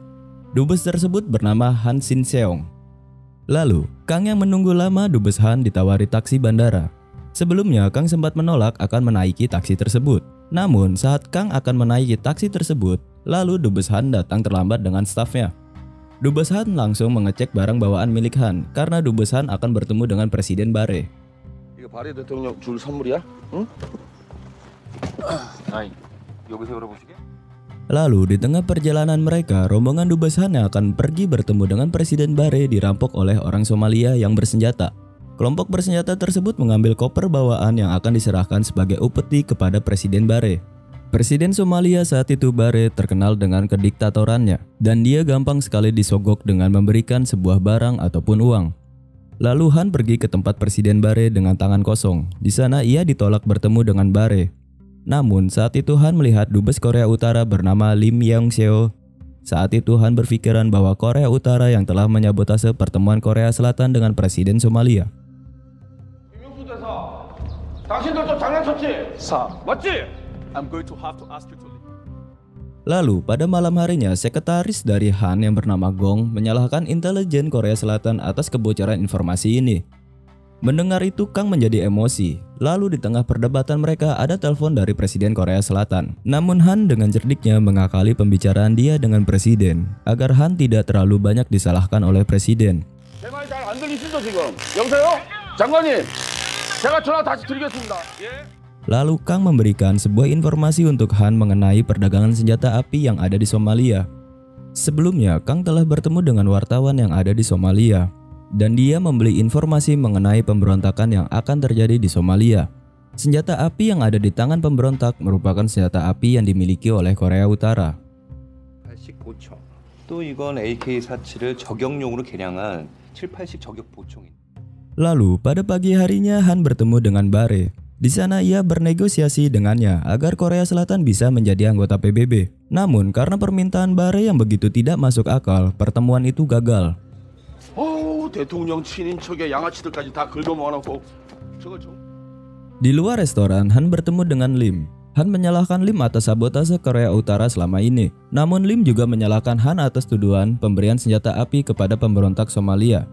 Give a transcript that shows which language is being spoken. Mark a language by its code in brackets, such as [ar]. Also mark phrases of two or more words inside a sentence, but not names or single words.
[id] Dubes tersebut bernama Han Shin Seong. Lalu, Kang yang menunggu lama dubes Han ditawari taksi bandara. Sebelumnya, Kang sempat menolak akan menaiki taksi tersebut. Namun, saat Kang akan menaiki taksi tersebut, lalu dubes Han datang terlambat dengan stafnya. Dubes Han langsung mengecek barang bawaan milik Han karena Dubes Han akan bertemu dengan Presiden Barre. [ko] 이거 바레 대통령 줄 선물이야? 응? 아이, 여기서 열어보시게? [id] Lalu di tengah perjalanan mereka, rombongan Dubes Han yang akan pergi bertemu dengan Presiden Barre dirampok oleh orang Somalia yang bersenjata. Kelompok bersenjata tersebut mengambil koper bawaan yang akan diserahkan sebagai upeti kepada Presiden Barre. Presiden Somalia saat itu Barre terkenal dengan kediktatorannya dan dia gampang sekali disogok dengan memberikan sebuah barang ataupun uang. Lalu Han pergi ke tempat Presiden Barre dengan tangan kosong. Di sana ia ditolak bertemu dengan Barre. Namun saat itu Han melihat dubes Korea Utara bernama Lim Yong-seo. Saat itu Han berpikiran bahwa Korea Utara yang telah menyabotase pertemuan Korea Selatan dengan Presiden Somalia. [ko] 당신들도 장난쳤지? 맞지? [id] Lalu pada malam harinya sekretaris dari Han yang bernama Gong menyalahkan intelijen Korea Selatan atas kebocoran informasi ini. Mendengar itu Kang menjadi emosi. Lalu di tengah perdebatan mereka ada telepon dari Presiden Korea Selatan. Namun Han dengan cerdiknya mengakali pembicaraan dia dengan Presiden agar Han tidak terlalu banyak disalahkan oleh Presiden. [ko] 제 말이 잘 안 들리시죠 지금? 여보세요? 장관님, 제가 전화 다시 드리겠습니다. 예? [id] Lalu Kang memberikan sebuah informasi untuk Han mengenai perdagangan senjata api yang ada di Somalia. Sebelumnya, Kang telah bertemu dengan wartawan yang ada di Somalia, dan dia membeli informasi mengenai pemberontakan yang akan terjadi di Somalia. Senjata api yang ada di tangan pemberontak merupakan senjata api yang dimiliki oleh Korea Utara. [ko] 85총. 또 이건 AK-47을 저격용으로 개량한 780 저격 보총인. [id] Lalu, pada pagi harinya Han bertemu dengan Barre. Di sana ia bernegosiasi dengannya agar Korea Selatan bisa menjadi anggota PBB. Namun karena permintaan Barre yang begitu tidak masuk akal, pertemuan itu gagal. [ko] 대통령 친인척의 양아치들까지 다 긁어모아놓고 저걸 좀... [id] Di luar restoran, Han bertemu dengan Lim. Han menyalahkan Lim atas sabotase Korea Utara selama ini. Namun Lim juga menyalahkan Han atas tuduhan pemberian senjata api kepada pemberontak Somalia.